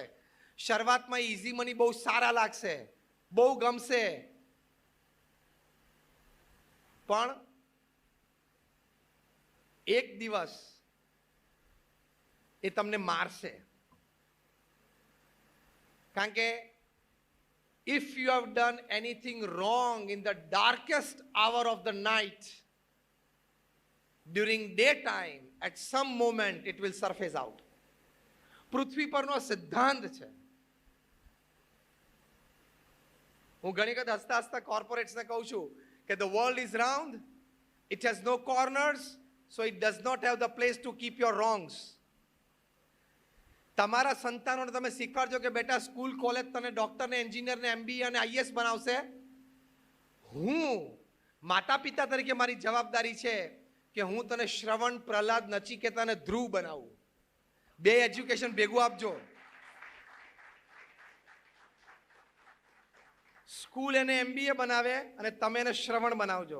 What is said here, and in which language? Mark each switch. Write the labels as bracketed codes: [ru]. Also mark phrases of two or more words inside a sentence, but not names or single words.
[gu] શરૂઆતમાં [en] easy money [gu] બહુ સારા લાગશે, બહુ ગમશે, પણ એક દિવસ એ તમને મારશે. કારણ કે [en] if you have done anything wrong in the darkest hour of the night, during daytime, at some moment it will surface out. [gu] પૃથ્વી પરનો સિદ્ધાંત છે. હું ઘણી વખત હસતા હસતા કોર્પોરેટ્સને કહું છું કે [en] the world is round, it has no corners, so it does not have the place to keep your wrongs. [gu] તમારા સંતાનોને તમે શીખવાડજો કે બેટા [en] school college [gu] તને ડોક્ટરને, એન્જિનિયરને, MBA અને IAS બનાવશે. હું માતા પિતા તરીકે મારી જવાબદારી છે કે હું તને શ્રવણ, પ્રહલાદ, નચિકેતા અને ધ્રુવ બનાવું. બે એજ્યુકેશન ભેગું આપજો. સ્કૂલ એને MBA બનાવે અને તમે એને શ્રવણ બનાવજો.